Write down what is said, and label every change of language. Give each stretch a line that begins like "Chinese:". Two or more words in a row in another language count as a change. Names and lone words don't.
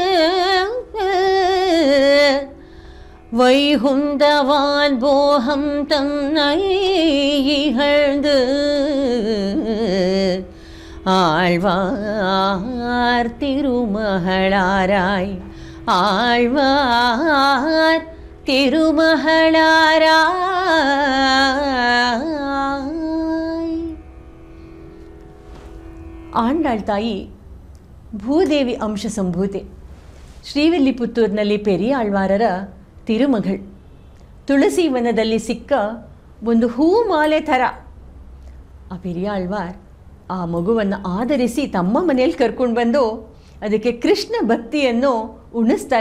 Tamil: வைகுந்தவான் போகம் தன்னை இகழ்ந்து ஆழ்வார் திருமகளாராய் ஆழ்வார் திருமகளாராய்.
Kannada: ಆಂಡಾಳ್ ತಾಯಿ ಭೂದೇವಿ ಅಂಶ ಸಂಭೂತೆ. ಶ್ರೀವಿಲ್ಲಿಪುತ್ತೂರಿನಲ್ಲಿ ಪೆರಿಯಾಳ್ವಾರರ ತಿರುಮಗಳ್. ತುಳಸಿ ವನದಲ್ಲಿ ಸಿಕ್ಕ ಒಂದು ಹೂಮಾಲೆ ಥರ ಆ ಪೆರಿಯಾಳ್ವಾರ್ ಆ ಮಗುವನ್ನು ಆಧರಿಸಿ ತಮ್ಮ ಮನೆಯಲ್ಲಿ ಕರ್ಕೊಂಡು ಬಂದು ಅದಕ್ಕೆ ಕೃಷ್ಣ ಭಕ್ತಿಯನ್ನು ಉಣಿಸ್ತಾರೆ.